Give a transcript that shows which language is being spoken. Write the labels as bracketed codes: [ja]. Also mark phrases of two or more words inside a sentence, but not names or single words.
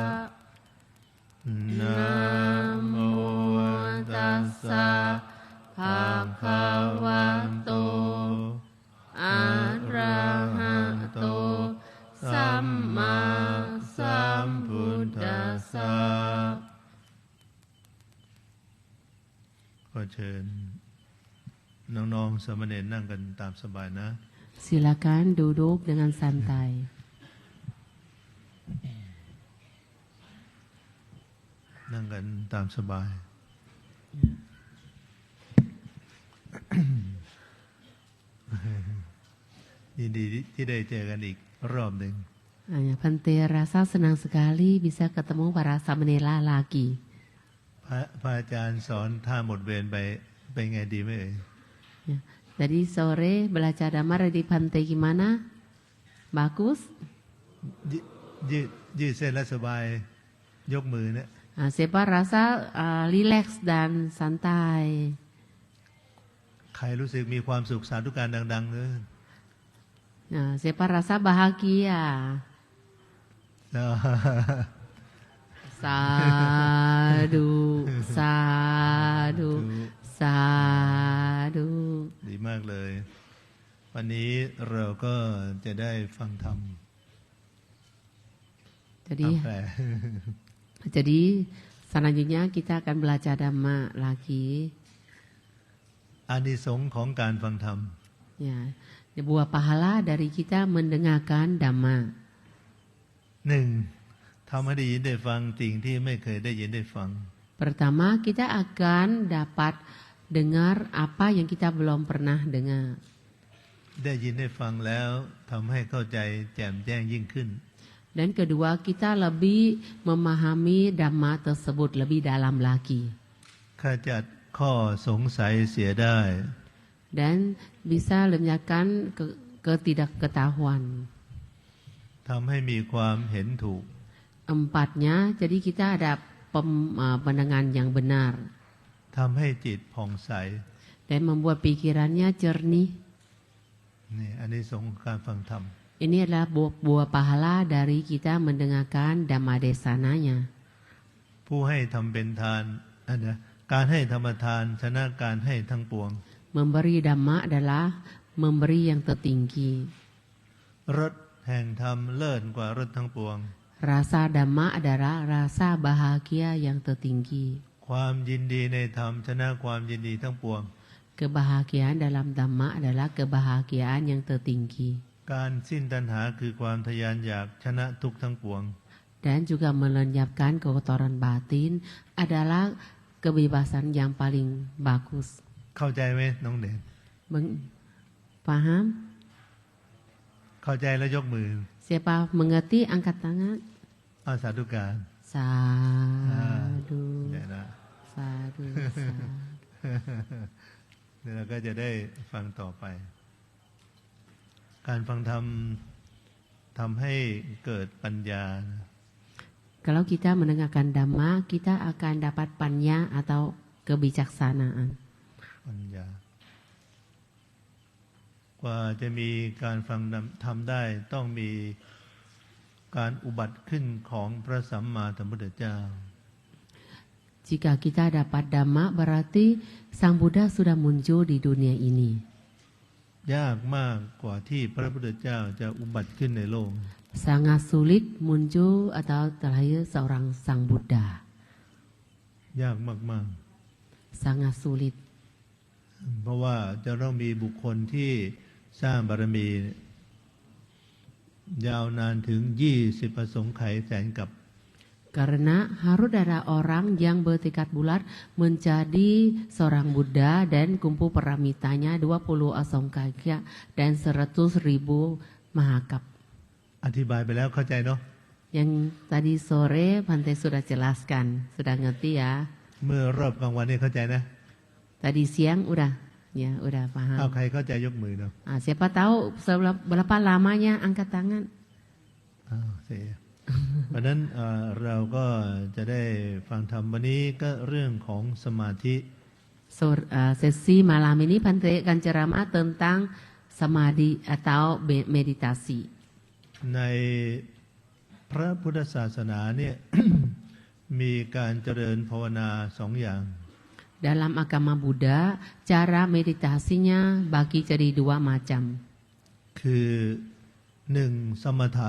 [pi] Namo tassa bhagavato arahato samma sambuddhassa. [th] ขอเชิญน้องๆสามเณรนั่งกันตามสบายนะ [id] Silakan duduk dengan santai. [th] นั่งกันตามสบาย ยินดีที่ได้เจอกันอีกรอบหนึ่ง [id] Bhante rasa senang sekali bisa ketemu para samenela lagi. [th] พระอาจารย์สอนท่าหมดเวรไปไงดีไหมเอ่ย [id] Ya. Jadi sore belajar Dhamma di Bhante gimana? Bagus? [th] ยืดเส้นและสบายยกมือเนี่ย [id] Siapa rasa rileks dan santai? [th] ใครรู้สึกมีความสุขสาธุการดังๆเลย [id] Siapa rasa bahagia? [pi] Sadu, sadu, sadu. [th] ดีมากเลย วันนี้เราก็จะได้ฟังธรรม [id] Jadi selanjutnya kita akan belajar Dhamma lagi. [th] อานิสงส์ของการฟังธรรม [id] Ya, buah pahala dari kita mendengarkan Dhamma. [th] หนึ่งทำให้ได้ยินได้ฟังสิ่งที่ไม่เคยได้ยินได้ฟัง [id] Pertama, kita akan dapat dengar apa yang kita belum pernah dengar. [th] ได้ยินได้ฟังแล้วทำให้เข้าใจแจ่มแจ้งยิ่งขึ้น [id] Dan kedua, kita lebih memahami Dhamma tersebut lebih dalam lagi. [th] ขจัดข้อสงสัยเสียได้ [id] Dan bisa lenyapkan ketidakketahuan. [th] ทำให้มีความเห็นถูก [id] Empatnya, jadi kita ada pandangan yang benar. [th] ทำให้จิตผ่องใส [id] Dan membuat pikirannya jernih. [th] นี่อานิสงส์ของการฟังธรรม [id] Ini adalah buah pahala dari kita mendengarkan Dhamma Desananya. [th] ผู้ให้ทำเป็นทาน กการให้ธรรมทานชนะการให้ทั้งปวง [id] Memberi dhamma adalah memberi yang tertinggi. [th] รสแห่งธรรมเลิศกว่ารสทั้งปวง [id] Rasa dhamma adalah rasa bahagia yang tertinggi. [th] ความยินดีในธรรมชนะความยินดีทั้งปวง [id] Kebahagiaan dalam dhamma adalah kebahagiaan yang tertinggi. [th] การสิ้นตัณหาคือความทยานอยากชนะทุกข์ทั้งปวง [id] Dan juga melenyapkan kotoran batin adalah kebebasan yang paling bagus. [th] เข้าใจไหมน้องเด่น [id] Paham? [th] เข้าใจแล้วยกมือ [id] Siapa mengerti angkat tangan? [th] อาสาธุการ [pi] Sadu. [th] เนี่ยนะ [pi] Sadu. [th] เดี๋ยวเราก็จะได้ฟังต่อไป การฟังธรรมทำให้เกิดปัญญา [id] Kalau kita mendengarkan dhamma, kita akan dapat panya atau kebijaksanaan. [th] ปัญญา กว่าจะมีการฟังธรรมได้ต้องมีการอุบัติขึ้นของพระสัมมาสัมพุทธเจ้า [id] Jika kita dapat dhamma, berarti Sang Buddha sudah muncul di dunia ini. [th] ยากมากกว่าที่พระพุทธเจ้าจะอุบัติขึ้นในโลก [id] Sangat sulit muncul atau terlahir seorang Sang Buddha. [th] ยากมาก [id] Sangat sulit. [th] ๆ เพราะว่าจะต้องมีบุคคลที่สร้างบารมี ยาวนานถึง20 อสงไขยแสนกับ [id] Karena harus ada orang yang bertekad bulat menjadi seorang Buddha dan kumpul paramitanya 20 asongkaya dan 100.000 mahakap. [th] อธิบายไปแล้วเข้าใจเนาะ [id] Yang tadi sore Bante sudah jelaskan, sudah ngerti ya? [th] เมื่อรอบกลางวันนี้เข้าใจนะ [id] Tadi siang udah, ya udah [th] เอา [id] paham. [th] ใครเข้าใจยกมือเนาะ [id] Siapa tahu berapa lamanya angkat tangan? [th] อ้าวเสีย เพราะนั้นเราก็จะได้ฟังธรรมวันนี้ก็เรื่องของสมาธิ [id] Sesi malam ini Bante akan ceramah tentang samadhi atau meditasi. [th] ในพระพุทธศาสนาเนี่ย มีการเจริญภาวนา2 อย่าง [id] Dalam agama Buddha, cara meditasinya bagi jadi 2 macam. [th] คือ1สมถะ